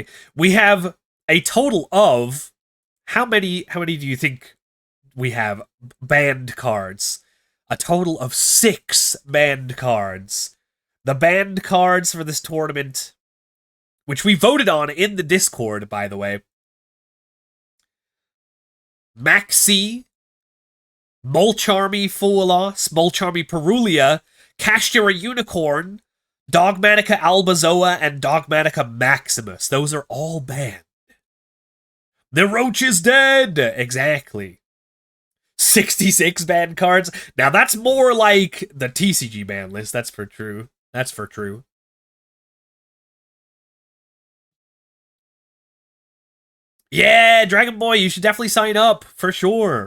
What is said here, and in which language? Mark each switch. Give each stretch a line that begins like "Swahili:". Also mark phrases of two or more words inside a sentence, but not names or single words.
English: We have a total of how many? How many do you think we have? Banned cards. A total of 6 banned cards. The banned cards for this tournament, which we voted on in the Discord, by the way. Maxi, Molcharmy Fualos, Molcharmy Perulia, Kashtira Unicorn, Dogmatica Albazoa, and Dogmatica Maximus. Those are all banned. The Roach is dead! Exactly. 66 banned cards. Now that's more like the TCG ban list. That's for true. That's for true. Yeah, Dragon Boy, you should definitely sign up, for sure.